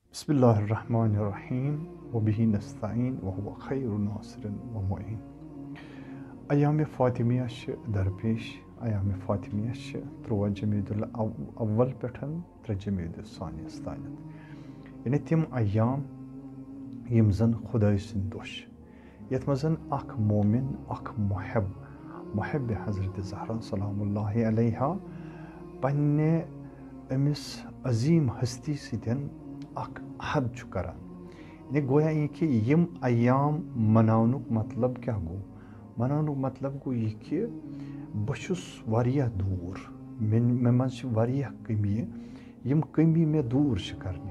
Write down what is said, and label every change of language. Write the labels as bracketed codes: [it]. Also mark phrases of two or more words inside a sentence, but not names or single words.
[ar] بسم الله الرحمن الرحیم وبه نستعین وهو خیر ناصر و معین. [ks] ایام فاطمیہ درپیش. ایام فاطمیہ 13 جمیدہ الاول پٮ۪ٹھ 3 جمیدہ الثانی تانٮ۪تھ، یعنی تم ایام یم زن خداے سٕنٛدۍ دۄہ چھِ، یتھ منٛز اکھ مومن اکھ محب حضرت زہرا [ar] سلام اللہ علیہا [ks] پننہِ أمِس عظیٖم ہستی سۭتۍ اکھ عہد چھُ کران. [ur] یعنی گویا یہ کہ [ks] یم ایام مناونُک مطلب کیا گوٚو؟ مناونُک مطلب گوٚو یہِ کہ بہٕ چھُس واریاہ دوٗر، مےٚ منٛز چھِ واریاہ کٔمی، یم کٔمی مےٚ دوٗر چھِ کرنہِ.